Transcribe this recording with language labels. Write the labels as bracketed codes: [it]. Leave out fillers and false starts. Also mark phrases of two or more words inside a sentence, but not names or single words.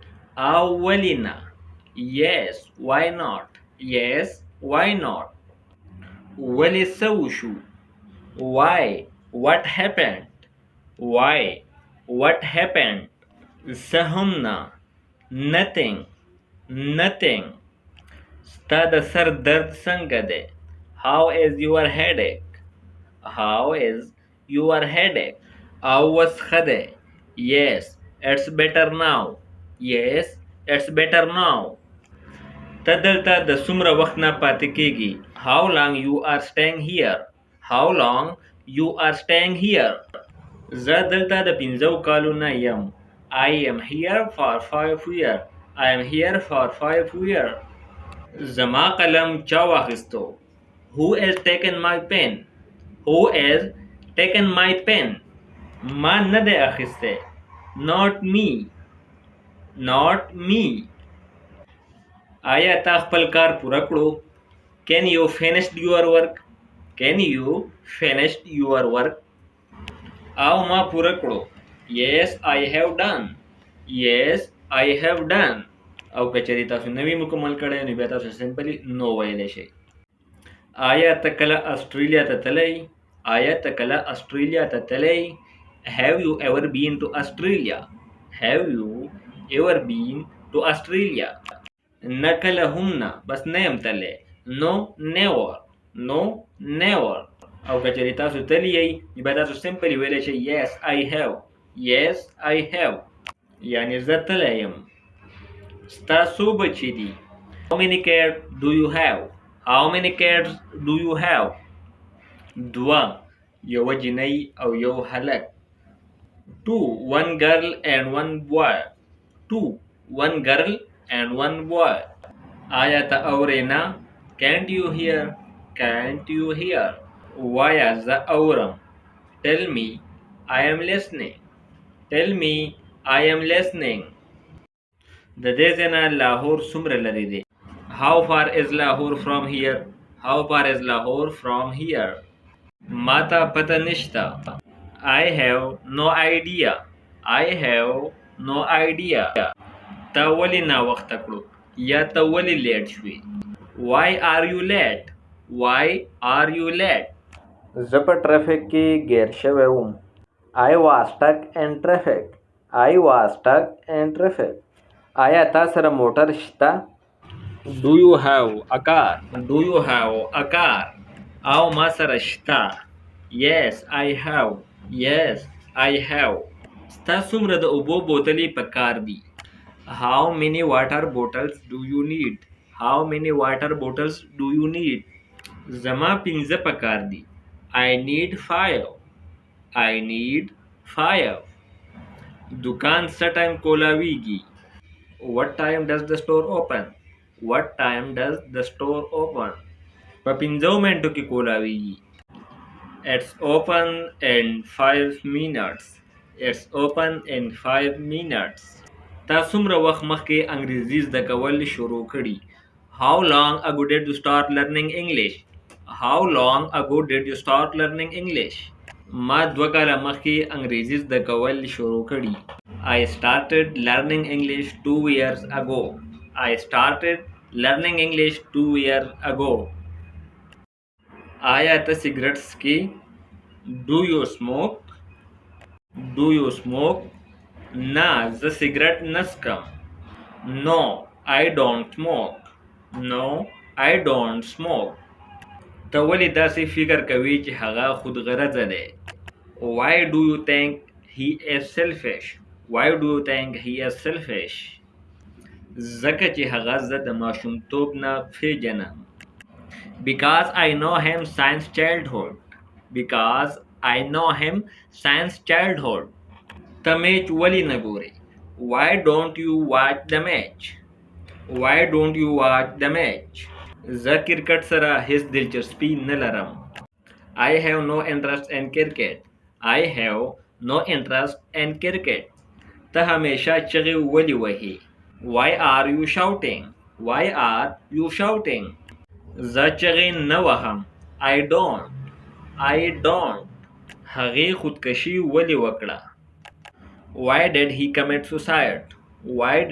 [ps] او ولې نه. [en] Yes, why not? Yes, why not? [ps] ولې څه وشو. [en] Why, what happened? Why, what happened? [ps] څه هم نه. [en] Nothing, nothing. [ps] ستا د سر درد څنګه دی. [en] How is your headache? How is your headache? [ps] او اوس ښه دی. [en] Yes, it's better now. Yes, it's better now. [ps] ته دلته د څومره وخت نه پاتې کېږي. [en] How long you are staying here? How long you are staying here? [ps] زه دلته د 5 کالو نه یم. [en] I am here for 5 years. I am here for 5 years. [ps] زما قلم چا واخیستو. [en] Who has taken my pen? Who has taken my pen? [ps] ما نه دی اخیستی. [en] Not me. Not me. [ps] آیا تا خپل کار پوره کړو. [en] Can you finish your work? Can you finish your work? [ps] او ما پوره کړو. [en] Yes, I have done. Yes, I have done. [ps] او کچری تاسو نوی مکمل کړئ نو بیا تاسو سمپلی نو ویلی شئ. آیا ته کله استرالیا ته تللی. آیا ته کله استرالیا ته تللی. [en] Have you ever been to Australia? Have you ever been to Australia? [ps] نه کله هم نه بس نه یم تللی. [en] No, never. No, never. [ps] او کچری تاسو تللی یې بیا تاسو سمپلی ویلی شئ [en] Yes, I have. Yes, I have. [ps] یعنی زه تللی یم. ستا څو بچي دي. [en] How many cats do you have? How many cats do you have? 2. [ps] یوه جینۍ او یو هلک. 2. [en] One girl and one boy. 2. One girl and one boy. [ps] آیا ته اورې نه. [en] Can't you hear? Can't you hear? [ps] وایا زه اورم. [en] Tell me I am listening. Tell me I am listening. [ps] د دې ځای نه لاهور څومره لرې دی. [en] How far is Lahore from here? How far is Lahore from here? [ps] ما ته پته نشته. [en] I have no idea. I have no idea. [ps] تا ولې ناوخته کړو یا ته ولې لیټ شوې. [en] Why are you late? Why are you late? [ps] زه په ټرافیک کې ګیر شوی وم. [en] I was stuck in traffic. I was stuck in traffic. [ps] آیا تا سره موټر شته. [en] Do you have a car? Do you have a car? [ps] او ما سره شته. [en] Yes, I have. Yes, I have. [ps] ستا څومره د اوبو بوتلې په کار دي. [en] How many water bottles do you need? How many water bottles do you need? [ps] زما 5 په کار دي. [en] I need 5. I need 5. [ps] دکان څه ټایم کولاویږي. [en] What time does the store open? What time does the store open? [ps] په 5 منټو کې کولاویږي. [en] It's open in 5 minutes. It's open in 5 minutes. [ps] تا څومره وخت مخکې انګریزي زده کول شروع کړي. [en] How long ago did you start learning English? How long ago did you start learning English? [ps] ما 2 کاله مخکې انګریزي زده کول شروع کړي. [en] I started learning English 2 years ago. I started learning English 2 years ago. [ps] آیا ته سیګریټ څکې. [en] Do you smoke? Do you smoke? [ps] نه زه سیګریټ نه څکم. [en] No, I don't smoke. No, I don't smoke. [ps] ته ولې داسې فکر کوي چې هغه خودغرضه دی. [en] Why do you think he is selfish? Why do you think he is selfish? [ps] ځکه چې هغه زه د ماشومتوب نه پیژنم. [en] Because I know him since childhood. Because I know him since childhood. [ps] ته میچ ولې نه ګورې. [en] Why don't you watch the match? Why don't you watch the match? [ps] زه کرکټ سره هیڅ دلچسپي نه لرم. [en] I have no interest in cricket. I have no interest in cricket. [ps] ته همیشه چغې ولې وهې. [en] Why are you shouting? Why are you shouting? [ps] زه چغې نه وهم. [en] I don't. I don't. [ps] هغې خودکشي ولې وکړه. [en] Why did he commit suicide? Why did